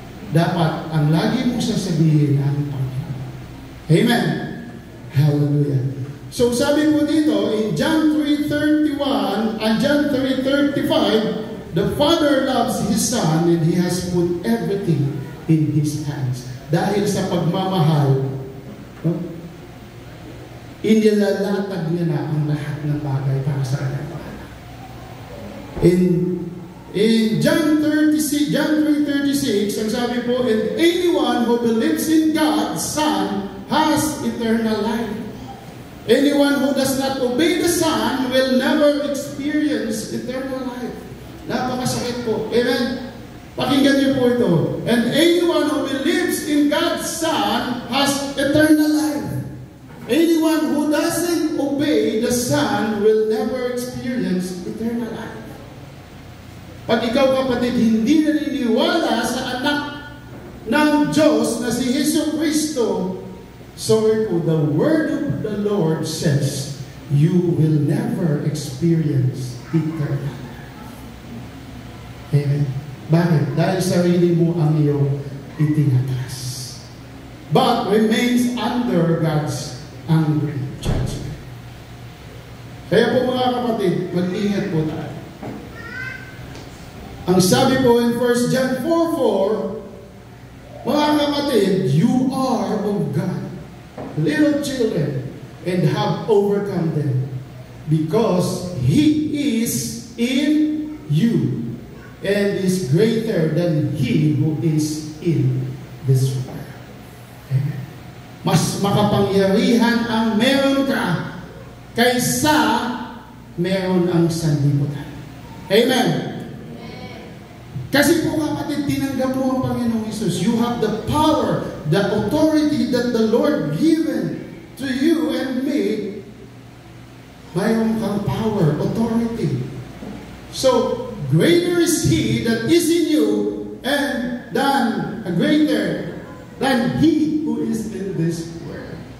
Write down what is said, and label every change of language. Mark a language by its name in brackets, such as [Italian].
[Filipino] Dapat ang lagi mo sasabihin ang Panginoon. Amen. Hallelujah. So sabi po dito, [English] in John 3:31 and John 3:35, the Father loves His Son and He has put everything in His hands. [Filipino] Dahil sa pagmamahal, no? Inilalatag niya na ang lahat ng bagay para sa kanyang anak. [English] In John 3:36, [Filipino] ang sabi po, [English] and anyone who believes in God's Son has eternal life. Anyone who does not obey the Son will never experience eternal life. [Filipino] Napakasakit po. Amen? Pakinggan niyo po ito. [English] And anyone who believes in God's Son has eternal life. Anyone who doesn't obey the Son will never experience eternal life. [Filipino] Pag ikaw, kapatid, hindi naniniwala sa anak ng Diyos na si Hesus Kristo, sorry po, [English] the word of the Lord says, you will never experience eternal life. [Filipino] Amen. Bakit? Dahil sarili mo ang iyong itinatas. [English] But remains under God's angry judgment. [Filipino] Kaya po mga kapatid, mag-ingat po tayo. Ang sabi po [English] in 1 John 4:4, [Filipino] mga kapatid, [English] you are of God, little children, and have overcome them, because He is in you, and is greater than he who is in this world. Amen. [Filipino] Mas makapangyarihan ang meron ka kaysa meron ang sanlibutan. Amen. Kasi po kapatid, tinanggap mo ang Panginoong Hesus. [English] You have the power, the authority that the Lord given to you and me. [Filipino] Mayroon kang [English] power, authority. So, greater is He that is in you and greater than he who is in this world.